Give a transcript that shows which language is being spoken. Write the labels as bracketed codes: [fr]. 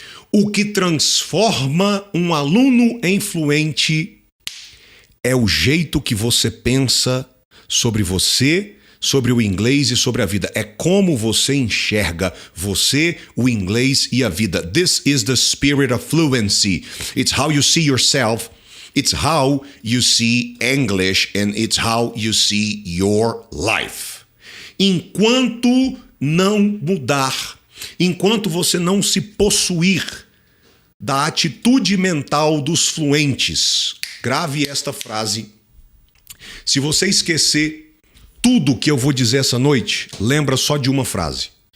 [pt] O que transforma um aluno em fluente é o jeito que você pensa sobre você, sobre o inglês e sobre a vida. É como você enxerga você, o inglês e a vida. [en] This is the spirit of fluency. It's how you see yourself. It's how you see English and it's how you see your life. [pt] Enquanto não mudar, enquanto você não se possuir da atitude mental dos fluentes, grave esta frase. Se você esquecer tudo que eu vou dizer essa noite, lembra só de uma frase.